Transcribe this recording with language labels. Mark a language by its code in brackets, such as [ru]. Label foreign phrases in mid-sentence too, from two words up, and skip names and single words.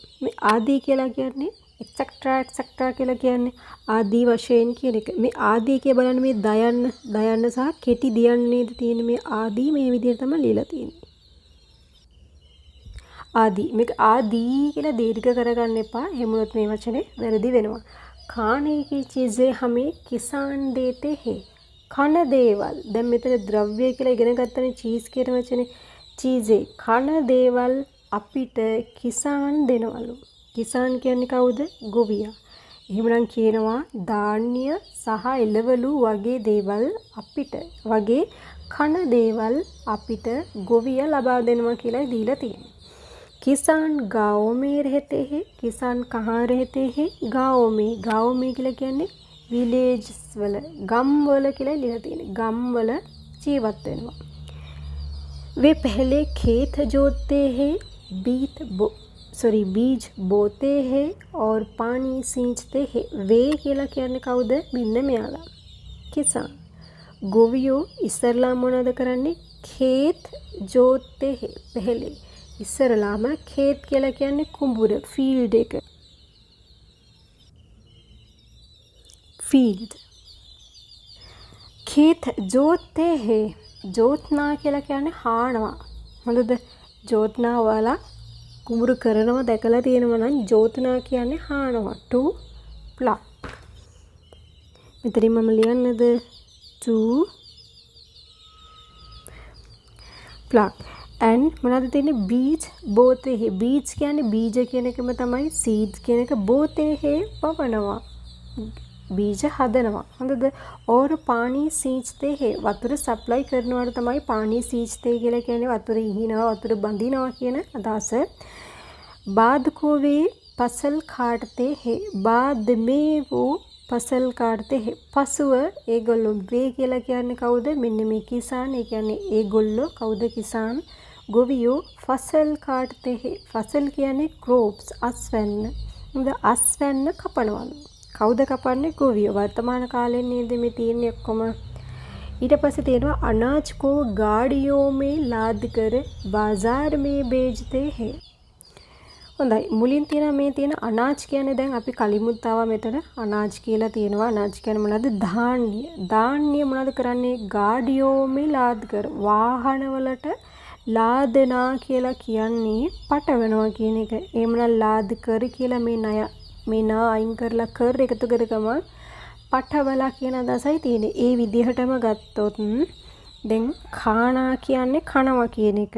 [si] මේ ආදී කියලා කියන්නේ එක්සෙක්ට්‍රා කියලා කියන්නේ ආදී වශයෙන් කියන එක. මේ ආදී කිය බලන්න මේ දයන්න සහ කෙටි දියන්නේද තියෙන මේ ආදී මේ විදිහට තමයි ලියලා තියෙන්නේ. ආදී. මේක ආදී කියලා දීර්ඝ කරගන්න එපා. එහෙම වුණොත් මේ වචනේ වැරදි වෙනවා. [hi] खाने की चीज़ें हमें किसान देते हैं. [si] කන දේවල්. දැන් මෙතන ද්‍රව්‍ය කියලා ඉගෙන ගත්තනේ චීස් කියන වචනේ. චීઝේ කන දේවල් අපිට කිසාන් දෙනවලු. කිසාන් කියන්නේ කවුද? ගොවියා. එහෙමනම් කියනවා ධාන්‍ය සහ එළවලු වගේ දේවල් අපිට වගේ කන දේවල් අපිට ගොවියා ලබා දෙනවා කියලා දීලා තියෙනවා. [hi] किसान गाँव में रहते हैं. किसान कहाँ रहते हैं? गाँव में. गाँव में [si] කියලා කියන්නේ विलेज වල ගම් වල කියලා ලියලා තියෙනවා. ගම් වල ජීවත් වෙනවා. [hi] वे पहले खेत जोतते हैं, बीज बोते हैं और पानी सींचते हैं. [si] वे කියලා කියන්නේ කවුද? මෙන්න මෙයාලා. किसान. ගොවියෝ ඉස්සරලා මොනවද කරන්නේ? [hi] खेत जोतते हैं. [si] पहले ඉස්සරලාම खेत කියලා කියන්නේ කුඹුර, ෆීල්ඩ් එක. ෆීල්ඩ්. [hi] खेत जोतते हैं. [si] जोतना කියලා කියන්නේ හානවා. හොඳද? [hi] जोतना वाला [si] කුඹුරු කරනවා දැකලා තියෙනවා නම් जोतना කියන්නේ හානවා. [en] to pluck. [si] මෙතනින් මම ලියන්නද? [en] to pluck. [si] and මොනවද තියෙන්නේ? [hi] बीज बोते हैं. बीज [si] කියන්නේ බීජ කියන එකම තමයි. seeds කියන එක [hi] बोते हैं [si] පවනවා. බීජ හදනවා. හොඳද? [hi] और पानी सींचते हैं. [si] වතුර සප්ලයි කරනවාට තමයි [hi] पानी सींचते [si] කියලා කියන්නේ. වතුර ඉහිනවා, වතුර බඳිනවා කියන අදහස. [hi] बाद को वे फसल काटते हैं. बाद में वो फसल काटते हैं. [si] පසුව ඒගොල්ලෝ වේ කියලා කියන්නේ කවුද? මෙන්න මේ කිසාන්. ඒ කියන්නේ ඒගොල්ලෝ කවුද? කිසාන්. ගොවියෝ [hi] फसल काटते हैं. फसल [si] කියන්නේ crops, අස්වැන්න. හොඳ අස්වැන්න කපනවලු. කවුද කපන්නේ? ගොවියෝ. වර්තමාන කාලේ නේද මේ තියෙන්නේ ඔක්කොම. ඊට පස්සේ තියෙනවා [hi] अनाज को गाड़ियों में लाद कर बाजार में बेचते हैं. [si] හොඳයි. මුලින් තියෙන මේ තියෙන අනාජ් කියන්නේ දැන් අපි කලිමුත් ආවා මෙතන අනාජ් කියලා තියෙනවා. අනාජ් කියන්නේ මොනවද? ධාන්‍ය. ධාන්‍ය මොනවද කරන්නේ? [hi] गाड़ियों में लाद कर. [si] වාහනවලට ලාදනා කියලා කියන්නේ පටවනවා කියන එක. එහෙමනම් [hi] लाद कर [si] කියලා මේ නා අයින් කරලා කර එකතු කරගම පටවලා කියන අදහසයි තියෙන්නේ. ඒ විදිහටම ගත්තොත් දැන් ખાනා කියන්නේ කනවා කියන එක.